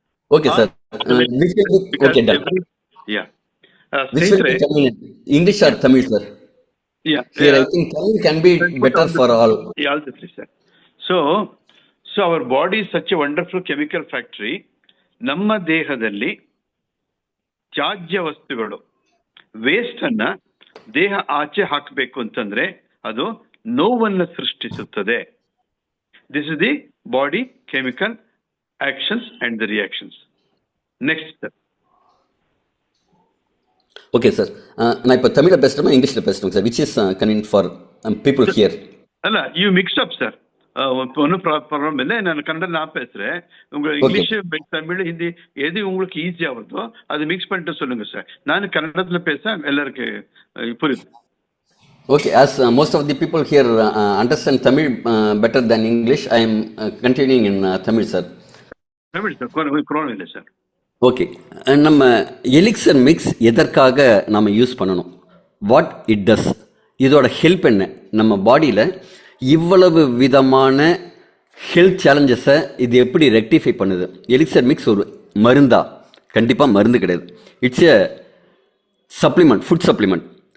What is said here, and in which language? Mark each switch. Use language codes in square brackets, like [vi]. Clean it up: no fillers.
[en] Okay, sir. Okay, done. Yeah. Which will be convenient? English or Tamil, sir? Yeah. Here, I think Tamil can be better for all. Yeah, all the three, sir. So our body is such a wonderful chemical factory. [kn] ನಮ್ಮ ದೇಹದಲ್ಲಿ ತ್ಯಾಜ್ಯ ವಸ್ತುಗಳು waste ಅನ್ನ ದೇಹ ಆಚೆ ಹಾಕಬೇಕು ಅಂತಂದ್ರೆ ಅದು ನೋವನ್ನು ಸೃಷ್ಟಿಸುತ್ತದೆ. [en] This is the body chemical actions and the reactions. Next sir. Okay, sir. [ta] நான் இப்போ தமிழ்ல பேசுறேன், இங்கிலீஷ்ல பேசுறேன் sir. [en] Which is convenient for people here? [kn] ಅಲ್ಲ, [en] you mixed up, sir. [ta] ஒன்றும் ப்ராப்ளம் இல்லை. நான் கன்னடா பேசுறேன். உங்க இங்கிலீஷ், தமிழ், ஹிந்தி எது உங்களுக்கு ஈஸியா வருதோ அது மிக்ஸ் பண்ணிட்டு சொல்லுங்க சார். நான் கன்னடத்துல பேச எல்லாருக்கும் புரியுது. [en] Okay, as most of the people here understand Tamil better than English, I am continuing in Tamil, sir. [ta] Tamil sir grown இல்லை சார். ஓகே, நம்ம எலிக்சர் மிக்ஸ் எதற்காக நம்ம யூஸ் பண்ணணும், [en] what it does, [ta] இதோட ஹெல்ப் என்ன, நம்ம பாடியில் இவ்வளவு விதமான ஹெல்த் சேலஞ்சஸை இது எப்படி ரெக்டிஃபை பண்ணுது. எலிக்சர் மிக்ஸ் ஒரு மருந்தா? கண்டிப்பாக மருந்து கிடையாது. [en] It's a supplement, food supplement.